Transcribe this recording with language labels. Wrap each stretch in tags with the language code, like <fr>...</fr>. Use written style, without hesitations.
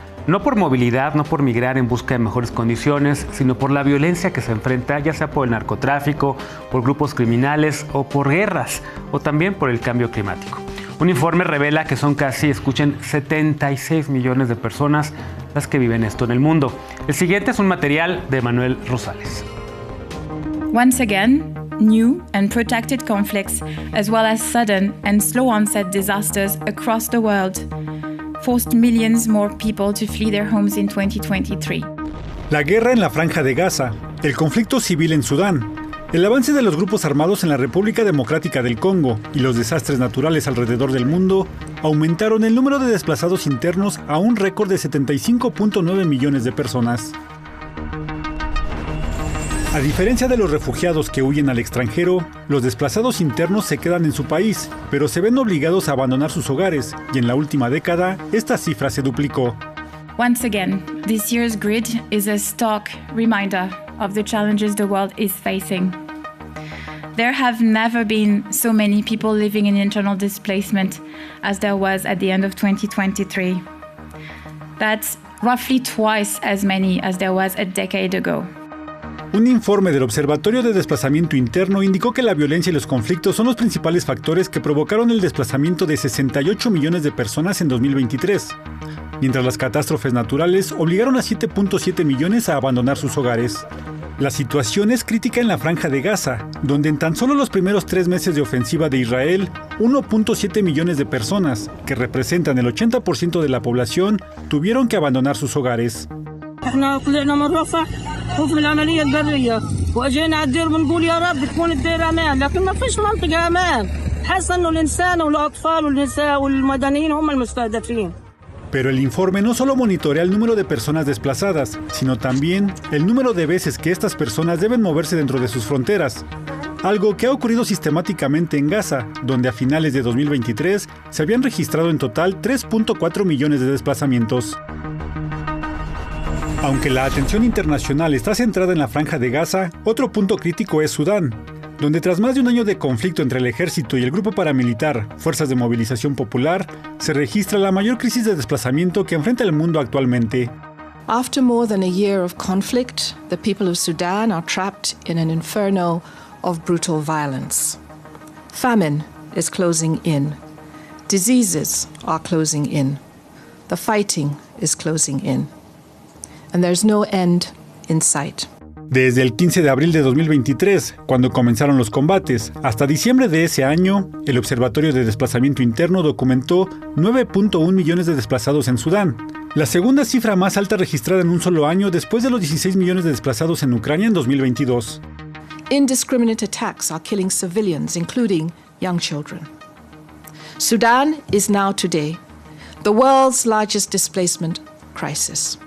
<es>No por movilidad, no por migrar en busca de mejores condiciones, sino por la violencia que se enfrenta, ya sea por el narcotráfico, por grupos criminales o por guerras, o también por el cambio climático. Un informe revela que son casi, escuchen, 76 millones de personas las que viven esto en el mundo. El siguiente es un material de Manuel Rosales.</es> <en>Once again, new and protracted conflicts, as well as sudden and slow onset disasters across the world, forced millions more people to flee their homes in 2023.</en> <es>La guerra en la Franja de Gaza, el conflicto civil en Sudán, el avance de los grupos armados en la República Democrática del Congo y los desastres naturales alrededor del mundo aumentaron el número de desplazados internos a un récord de 75.9 millones de personas. A diferencia de los refugiados que huyen al extranjero, los desplazados internos se quedan en su país, pero se ven obligados a abandonar sus hogares, y en la última década, esta cifra se duplicó.</es> <en>Once again, this year's grid is a stark reminder of the challenges the world is facing. There have never been so many people living in internal displacement as there was at the end of 2023. That's roughly twice as many as there was a decade ago.</en> <es>Un informe del Observatorio de Desplazamiento Interno indicó que la violencia y los conflictos son los principales factores que provocaron el desplazamiento de 68 millones de personas en 2023, mientras las catástrofes naturales obligaron a 7.7 millones a abandonar sus hogares. La situación es crítica en la Franja de Gaza, donde en tan solo los primeros 3 meses de ofensiva de Israel, 1.7 millones de personas, que representan el 80% de la población, tuvieron que abandonar sus hogares.</es> <ar>وفي العملية البرية وأجينا على الدير بنقول يا رب تكون الدير أمان لكن ما فيش منطقة أمان حاسة إنه الإنسان والأطفال والنساء والمدنيين هم المستهدفين.</ar> <es>Pero el informe no solo monitorea el número de personas desplazadas, sino también el número de veces que estas personas deben moverse dentro de sus fronteras. Algo que ha ocurrido sistemáticamente en Gaza, donde a finales de 2023 se habían registrado en total 3.4 millones de desplazamientos. Aunque la atención internacional está centrada en la Franja de Gaza, otro punto crítico es Sudán, donde tras más de un año de conflicto entre el ejército y el grupo paramilitar, Fuerzas de Movilización Popular, se registra la mayor crisis de desplazamiento que enfrenta el mundo actualmente.</es> <en>After more than a year of conflict, the people of Sudan are trapped in an inferno of brutal violence. Famine is closing in. Diseases are closing in. The fighting is closing in. And there's no end in sight.</en> <es>Desde el 15 de abril de 2023, cuando comenzaron los combates, hasta diciembre de ese año, el Observatorio de Desplazamiento Interno documentó 9.1 millones de desplazados en Sudán, la segunda cifra más alta registrada en un solo año después de los 16 millones de desplazados en Ucrania en 2022.</es> <en>Indiscriminate attacks are killing civilians, including young children. Sudan is now today the world's largest displacement crisis.</en>